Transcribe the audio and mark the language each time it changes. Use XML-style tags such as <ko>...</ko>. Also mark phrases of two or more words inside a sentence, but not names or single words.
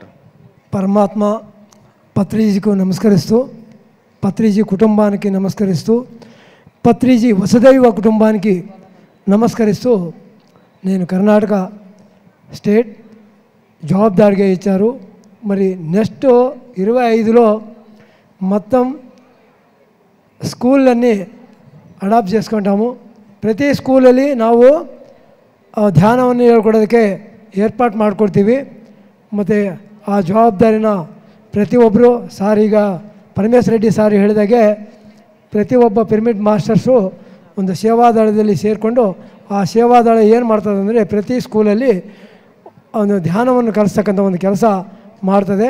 <te>పరమాత్మ పత్రిజీకు నమస్కరిస్తూ, పత్రిజీ కుటుంబానికి నమస్కరిస్తూ, పత్రిజీ వసుదైవ కుటుంబానికి నమస్కరిస్తూ, నేను కర్ణాటక స్టేట్ జవాబుదారిగా ఇచ్చారు. మరి నెక్స్ట్ 25లో మొత్తం</te> <kn>ಸ್ಕೂಲನ್ನೇ ಅಡಾಪ್ಟ್</kn> <te>చేసుకుంటాము.</te> <kn>ಪ್ರತಿ ಸ್ಕೂಲಲ್ಲಿ ನಾವು ಧ್ಯಾನವನ್ನು ಹೇಳ್ಕೊಡೋದಕ್ಕೆ ಏರ್ಪಾಟ್ ಮಾಡ್ಕೊಡ್ತೀವಿ. ಮತ್ತು ಆ ಜವಾಬ್ದಾರಿನ ಪ್ರತಿಯೊಬ್ಬರು ಸಾರ್, ಈಗ ಪರಮೇಶ್ ರೆಡ್ಡಿ ಸಾರ್ ಹೇಳಿದಾಗೆ ಪ್ರತಿಯೊಬ್ಬ ಪಿರಮಿಡ್ ಮಾಸ್ಟರ್ಸು ಒಂದು ಸೇವಾದಳದಲ್ಲಿ ಸೇರಿಕೊಂಡು ಆ ಸೇವಾದಳ ಏನು ಮಾಡ್ತದೆ ಅಂದರೆ ಪ್ರತಿ ಸ್ಕೂಲಲ್ಲಿ ಒಂದು ಧ್ಯಾನವನ್ನು ಕಲಿಸ್ತಕ್ಕಂಥ ಒಂದು ಕೆಲಸ ಮಾಡ್ತದೆ.</kn>